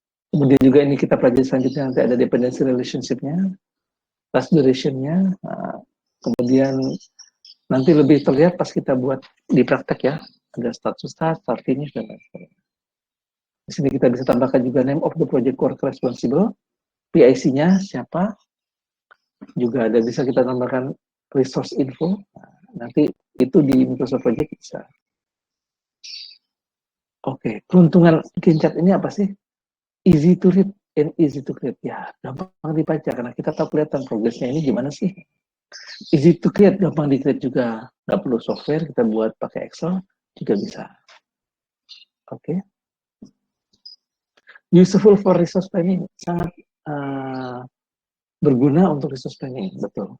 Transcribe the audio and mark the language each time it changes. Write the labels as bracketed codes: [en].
[id] Kemudian juga ini kita pelajari selanjutnya nanti ada [en] dependency relationship- [id] nya, [en] task duration- [id] nya, kemudian nanti lebih terlihat pas kita buat di praktek ya, ada [en] start to start, start finish, [id] dan lain sebagainya. Di sini kita bisa tambahkan juga [en] name of the project work responsible, [id] PIC-nya siapa, juga ada bisa kita tambahkan [en] resource info, [id] nanti itu di Microsoft Project bisa. Oke, keuntungan Gantt chart ini apa sih? [en] Easy to read and easy to create. [id] Ya, gampang dibaca karena kita tahu kelihatan progresnya ini gimana sih. [en] Easy to create, [id] gampang di-create juga. Nggak perlu software, kita buat pakai Excel juga bisa. Oke. [en] Useful for resource planning, [id] sangat berguna untuk [en] resource planning, [id] betul.